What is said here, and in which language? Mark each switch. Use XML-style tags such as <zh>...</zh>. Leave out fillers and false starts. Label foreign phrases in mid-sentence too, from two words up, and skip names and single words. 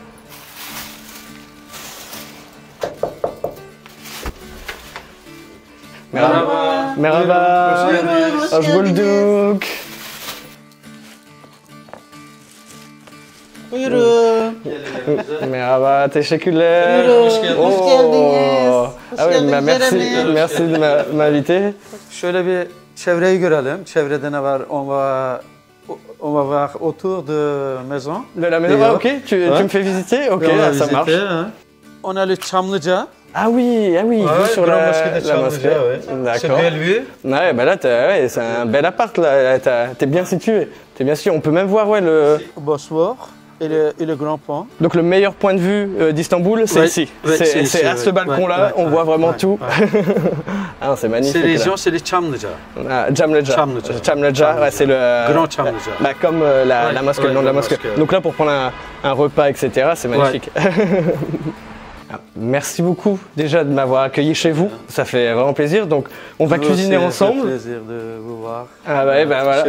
<tr>Merhaba. Merhaba. Hoş geldiniz. Hoş bulduk. Buyurun. Merhaba, teşekkürler. Buyurun. Hoş geldiniz. Hoş geldiniz. Hoş</tr> <fr>Ah oui,</fr> <tr>geldiniz</tr> <fr>merci, Jeremy. merci de m'inviter.</fr> <tr>Şöyle bir çevreyi görelim. Çevrede ne var?</tr> <fr>On va voir autour de maison. De la maison, ah, ok, tu me fais visiter? Ok, On va ah, ça visiter, marche. hein. On a le Çamlıca. Ah oui, vue sur Grand la mosquée de Çamlıca, mosquée. ouais. C'est D'accord. belle vue. Ouais, bah là, ouais, c'est un bel appart, là. T'es bien situé. T'es bien situé. On peut même voir, ouais, le... Bosfor et le grand pont. Donc le meilleur point de vue d'Istanbul, c'est Ouais, ici. ouais, c'est ici, à ce ouais. balcon-là, Ouais, on ouais, voit vraiment ouais, tout. ouais. Ah, c'est magnifique. Ces là. régions, c'est les Çamlıca. Ah, Çamlıca. Çamlıca. Çamlıca, ouais, c'est le... Grand Çamlıca. Bah, comme la Ouais, mosquée, le ouais, nom de la la mosquée. mosquée. Donc là, pour prendre un repas, etc., c'est magnifique. Ah, merci beaucoup déjà de m'avoir accueilli chez vous. Ça fait vraiment plaisir. Donc, on va Nous cuisiner aussi, ça fait ensemble. plaisir de vous voir. Ah bah, bah voilà.</fr>